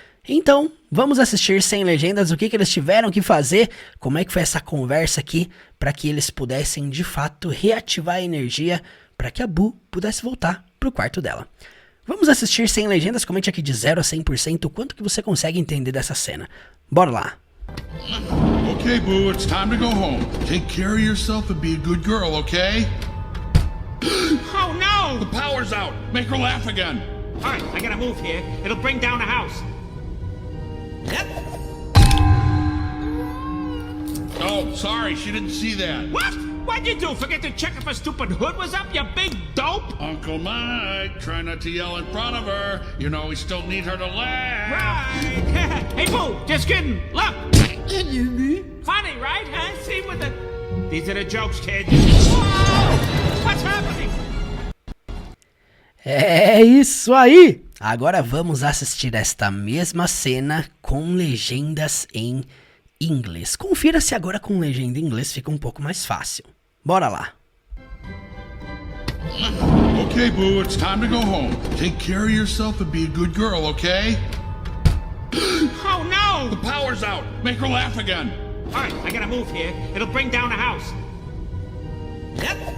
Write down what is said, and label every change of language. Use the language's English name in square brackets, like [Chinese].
[Portuguese] Então, vamos assistir sem legendas o que eles tiveram que fazer, como é que foi essa conversa aqui, para que eles pudessem de fato reativar a energia para que a Boo pudesse voltar para o quarto dela. Vamos assistir sem legendas, comente aqui de 0 a 100% o quanto que você consegue entender dessa cena. Bora lá! [English] Okay, Boo, it's time to go home. Take care of yourself and be a good girl, okay? Oh no! The power's out. Make her laugh again. Alright, I gotta move here. It'll bring down the house. Yep. Oh, sorry, she didn't see that. What? What'd you do? Forget to check if her stupid hood was up, you big dope? Uncle Mike, try not to yell in front of her. You know we still need her to laugh. Right. Hey, Boo, just kidding. Look. Funny, right? Huh? See with the... These are the jokes, kid. Whoa! What's happening? [Portuguese] É isso aí! Agora vamos assistir esta mesma cena com legendas em inglês. Confira se agora com legenda em inglês fica um pouco mais fácil. Bora lá! [English] Okay, Boo, it's time to go home. Take care of yourself and be a good girl, okay? Oh no! The power's out. Make her laugh again. Alright, I gotta move here. It'll bring down the house. Yep.